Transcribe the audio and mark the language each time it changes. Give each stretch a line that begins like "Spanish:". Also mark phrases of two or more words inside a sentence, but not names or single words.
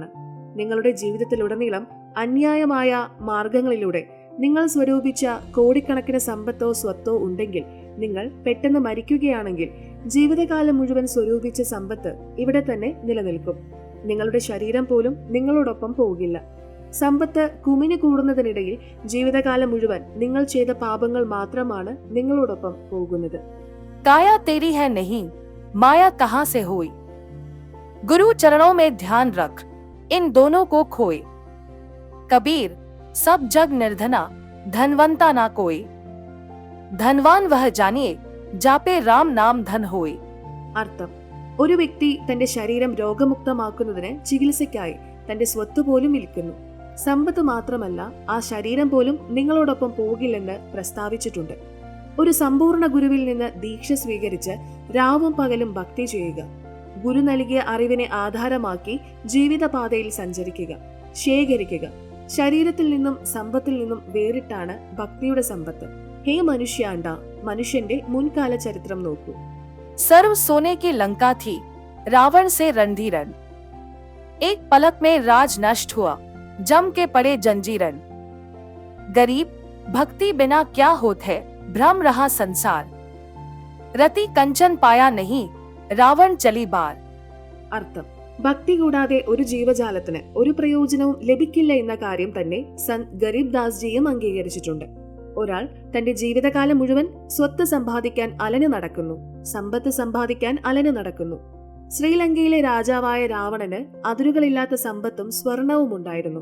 Malayalam: നിങ്ങളുടെ ജീവിതത്തിലുടനീളം അന്യായമായ മാർഗങ്ങളിലൂടെ നിങ്ങൾ സ്വരൂപിച്ച കോടിക്കണക്കിന് സമ്പത്തോ സ്വത്തോ ഉണ്ടെങ്കിൽ, നിങ്ങൾ പെട്ടെന്ന് മരിക്കുകയാണെങ്കിൽ ജീവിതകാലം മുഴുവൻ സ്വരൂപിച്ച സമ്പത്ത് ഇവിടെ തന്നെ നിലനിൽക്കും. നിങ്ങളുടെ ശരീരം പോലും നിങ്ങളോടൊപ്പം പോകില്ല. സമ്പത്ത് കുമിഞ്ഞു കൂടുന്നതിനിടയിൽ ജീവിതകാലം മുഴുവൻ നിങ്ങൾ ചെയ്ത പാപങ്ങൾ മാത്രമാണ് നിങ്ങളോടൊപ്പം പോകുന്നത്.
Hindi: काया तेरी है नहीं, माया कहाँ से होई, गुरु चरणों में ध्यान रख, इन दोनों को खोए. कबीर सब जग निर्धना, धनवंता ना कोई, धनवान वह जानिए, जापे राम नाम धन होए.
Malayalam: അർത്ഥം: ഒരു വ്യക്തി തന്റെ ശരീരം രോഗമുക്തമാക്കുന്നതിന് ചികിത്സയ്ക്കായി തന്റെ സ്വത്ത് പോലും വിൽക്കുന്നു. സമ്പത്ത് മാത്രമല്ല, ആ ശരീരം പോലും നിങ്ങളോടൊപ്പം പോകില്ലെന്ന് പ്രസ്താവിച്ചിട്ടുണ്ട്. ഒരു സമ്പൂർണ്ണ ഗുരുവിൽ നിന്ന് ദീക്ഷ സ്വീകരിച്ച് രാവും പകലും ഭക്തി ചെയ്യുക. ഗുരു നൽകിയ അറിവിനെ ആധാരമാക്കി ജീവിതപാതയിൽ സഞ്ചരിക്കുക, ശേഖരിക്കുക. ശരീരത്തിൽ നിന്നും സമ്പത്തിൽ നിന്നും വേറിട്ടാണ് ഭക്തിയുടെ സമ്പത്ത്. ഹേ മനുഷ്യാണ്ട, മനുഷ്യന്റെ മുൻകാല ചരിത്രം നോക്കൂ.
Hindi: सर्व सोने की लंका थी, रावण से रणधीरन, एक पलक में राज नष्ट हुआ, जम के पड़े जंजीरन. गरीब भक्ति बिना क्या होत है, भ्रम रहा संसार. रति कंचन पाया नहीं, रावण चली बार.
Malayalam: അർത്ഥം: ഭക്തി കൂടാതെ ഒരു ജീവജാലത്തിന് ഒരു പ്രയോജനവും ലഭിക്കില്ല എന്ന കാര്യം തന്നെ സന്ത് ഗരീബ് ദാസ് ജിയും അംഗീകരിച്ചിട്ടുണ്ട്. ഒരാൾ തന്റെ ജീവിതകാലം മുഴുവൻ സ്വത്ത് സമ്പാദിക്കാൻ അലഞ്ഞു നടക്കുന്നു, സമ്പത്ത് സമ്പാദിക്കാൻ അലഞ്ഞു നടക്കുന്നു. ശ്രീലങ്കയിലെ രാജാവായ രാവണന് അതിരുകളില്ലാത്ത സമ്പത്തും സ്വർണവും ഉണ്ടായിരുന്നു.